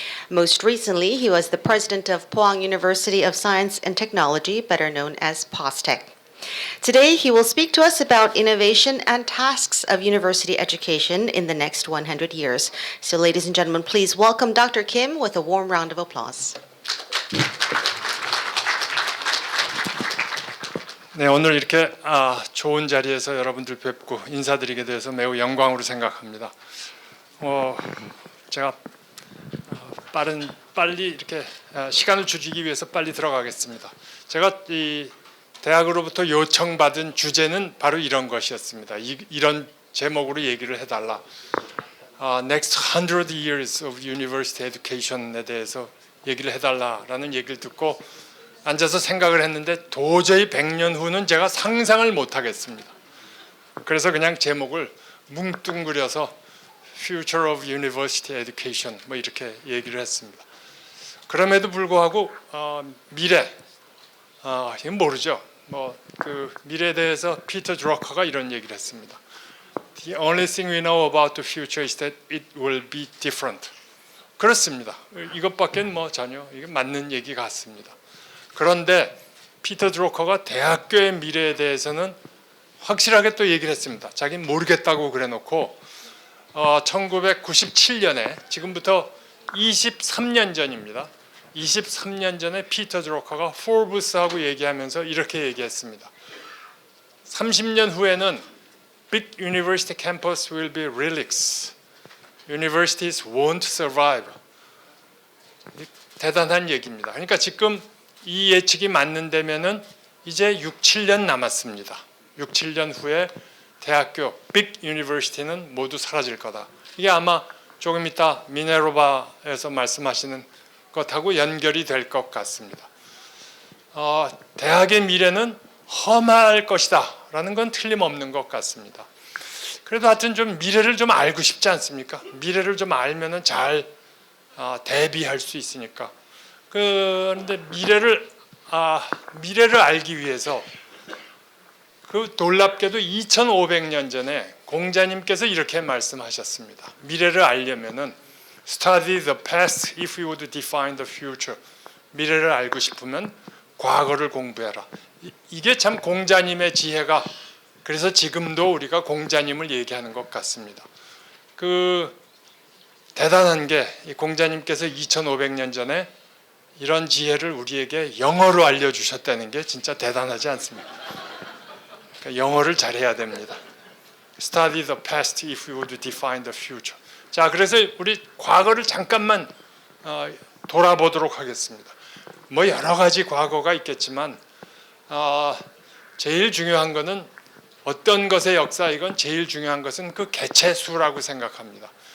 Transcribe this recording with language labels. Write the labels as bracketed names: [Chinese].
[English] Most recently, he was the President of Pohang University of Science and Technology, better known as POSTECH. Today, he will speak to us about innovation and tasks of university education in the next 100 years. So, ladies and gentlemen, please welcome Dr. Kim with a warm round of applause. [Korean] 네, 오늘 이렇게 좋은 자리에서 여러분들 뵙고 인사드리게 돼서 매우 영광으로 생각합니다. 제가 빨리 이렇게 시간을 줄이기 위해서 빨리 들어가겠습니다. 제가 이 대학으로부터 요청받은 주제는 바로 이런 것이었습니다. 이런 제목으로 얘기를 해달라. [English] Next 100 years of university education [Korean] 에 대해서 얘기를 해달라라는 얘기를 듣고 앉아서 생각을 했는데 도저히 100년 후는 제가 상상을 못하겠습니다. 그래서 그냥 제목을 뭉뚱그려서 [English] Future of University Education [Korean] 뭐 이렇게 얘기를 했습니다. 그럼에도 불구하고 미래 이건 모르죠. 그 미래에 대해서 피터 드러커가 이런 얘기를 했습니다. [English] The only thing we know about the future is that it will be different. [Korean] 그렇습니다. 이것밖에 전혀 이게 맞는 얘기 같습니다. 그런데 피터 드러커가 대학교의 미래에 대해서는 확실하게 또 얘기를 했습니다. 자기는 모르겠다고 그래놓고 1997년에 지금부터 23년 전입니다. 23년 전에 피터 드러커가 포브스하고 얘기하면서 이렇게 얘기했습니다. 30년 후에는 [English] Big university campus will be relics. Universities won't survive. [Korean] 대단한 얘기입니다. 그러니까 지금 이 예측이 맞는다면은 이제 6, 7년 남았습니다. 6, 7년 후에 대학교 Big university는 모두 사라질 거다. 이게 아마 조금 이따 미네르바에서 말씀하시는 것하고 연결이 될 것 같습니다. 대학의 미래는 험할 것이다 라는 건 틀림없는 것 같습니다. 그래도 하여튼 좀 미래를 좀 알고 싶지 않습니까? 미래를 좀 알면은 잘 대비할 수 있으니까. 그런데 미래를 알기 위해서 그 놀랍게도 2500년 전에 공자님께서 이렇게 말씀하셨습니다. 미래를 알려면은 [English] Study the past if you would define the future. [Korean] 미래를 알고 싶으면 과거를 공부해라. 이게 참 공자님의 지혜가 그래서 지금도 우리가 공자님을 얘기하는 것 같습니다. 그 대단한 게 공자님께서 2500년 전에 이런 지혜를 우리에게 영어로 알려주셨다는 게 진짜 대단하지 않습니까? 그러니까 영어를 잘해야 됩니다. [English] Study the past if you would define the future. [Korean] 자, 그래서 우리 과거를 잠깐만 돌아보도록 하겠습니다. 여러 가지 과거가 있겠지만 제일 중요한 것은 어떤 것의 역사이건 제일 중요한 것은 그 개체수라고 생각합니다.